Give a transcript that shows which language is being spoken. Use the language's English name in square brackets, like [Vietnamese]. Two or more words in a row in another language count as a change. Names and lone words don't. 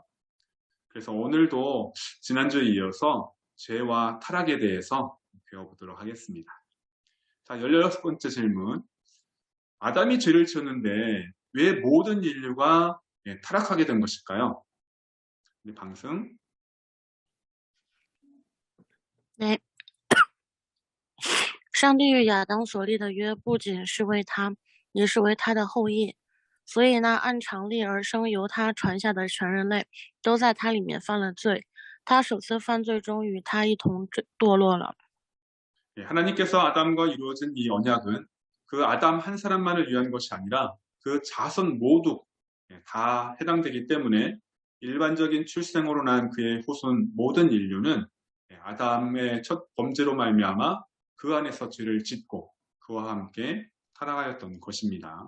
[Korean] 그래서 오늘도 지난주에 이어서 죄와 타락에 대해서 배워보도록 하겠습니다. 자, 16번째 질문. 아담이 죄를 지었는데 왜 모든 인류가 타락하게 된 것일까요? 우리 방승. [Chinese] 对，上帝与亚当所立的约不仅是为他，也是为他的后裔。所以呢，按常理而生由他传下的全人类都在他里面犯了罪。他首次犯罪中与他一同堕落了。 [Korean] 하나님께서 아담과 이루어진 이 언약은 그 아담 한 사람만을 위한 것이 아니라 그 자손 모두 다 해당되기 때문에 일반적인 출생으로 난 그의 후손 모든 인류는 아담의 첫 범죄로 말미암아 그 안에서 죄를 짓고 그와 함께 타락하였던 것입니다.